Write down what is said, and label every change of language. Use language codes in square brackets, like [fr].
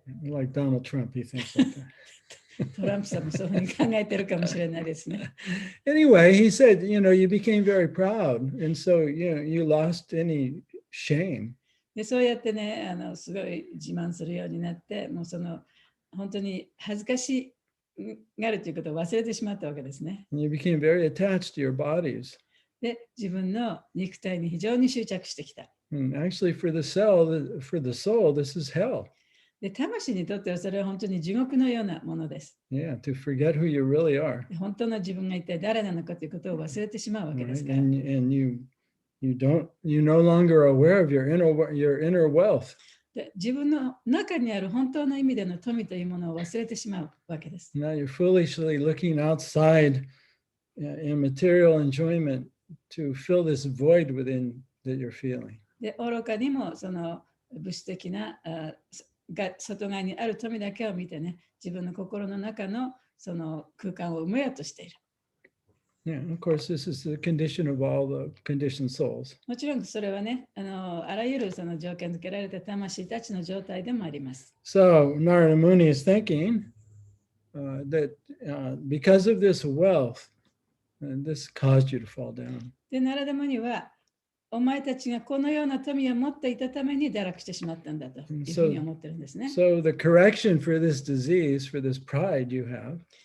[en] Like Donald Trump, he thinks like that. [ja] トランプさんもそういうふうに考えてるかもしれないですね。 [en] Anyway, he said, you became very proud. And so, you lost any shame. [ja] でそうやってね、すごい自慢するようになって、もうその本当に恥ずかしがるということを忘れてしまったわけですね。 [en] And you became very attached to your bodies. [ja] で、自分の肉体に非常に執着してきた。 [en] And actually, for the soul, this is hell. [ja] で、魂にとってはそれは本当に地獄のようなものです。 [en] Yeah, to forget who you really are. [ja] で本当の自分が一体誰なのかということを忘れてしまうわけです [en] Right? [ja] から。 [en] And you no longer are aware of your inner wealth. [ja] で自分の中にある本当の意味での富というものを忘れてしまうわけです。 [en] Now you're foolishly looking outside in material enjoyment to fill this void within that you're feeling. [ja] で、愚かにもその物質的なが外側にある富だけを見てね、自分の心の中のその空間を埋めようとしている。 [en] Yeah, of course, this is the condition of all the conditioned souls. [ja] もちろんそれはね、あらゆるその条件付けられた魂たちの状態でもあります。 [en] So Narada Muni is thinking that because of this wealth, this caused you to fall down. [ja] で、ナラダムニは、お前たちがこのような富を持っていたために堕落してしまったんだというふうに思ってるんですね。 [en] So the correction for this disease, for this pride you have,